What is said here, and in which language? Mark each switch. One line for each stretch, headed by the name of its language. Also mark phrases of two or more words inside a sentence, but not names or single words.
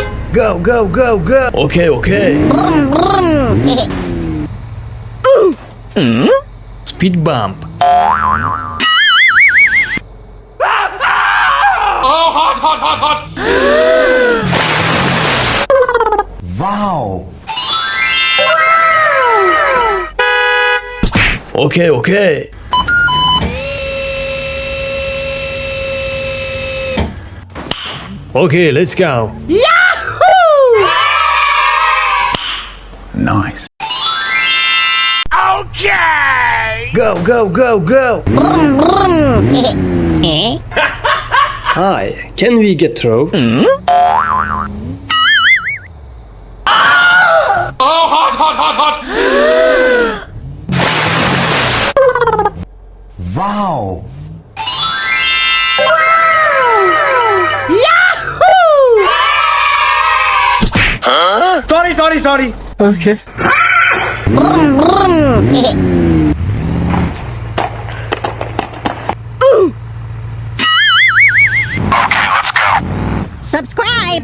English: Go, go, go, go. Okay, okay. Speed bump. Oh, hot, hot, hot, hot! Wow! Okay, okay. Okay, let's go. Nice. Okay! Go, go, go, go. Hi, can we get through? Oh, hot, hot, hot, hot! Wow! Sorry. Okay. Subscribe.